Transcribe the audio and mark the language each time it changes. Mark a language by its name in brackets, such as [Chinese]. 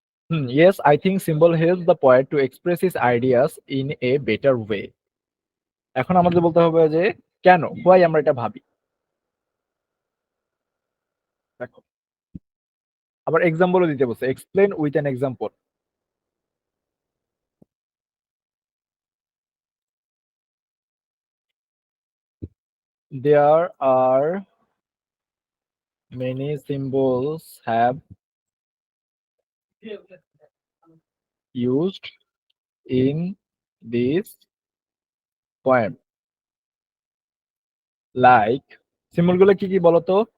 [English] yes, I think symbol helps the poet to express his ideas in a better way. [Bangla] এখন আমাদের বলতে হবে যে কেন, why আমরা এটা ভাবি। দেখো, আবার এক্সাম্পলও দিতে বলছে, [English] Explain with an example. There are many symbols have used in this poem. [Bangla] Like, symbol গুলো কি কি বলতো?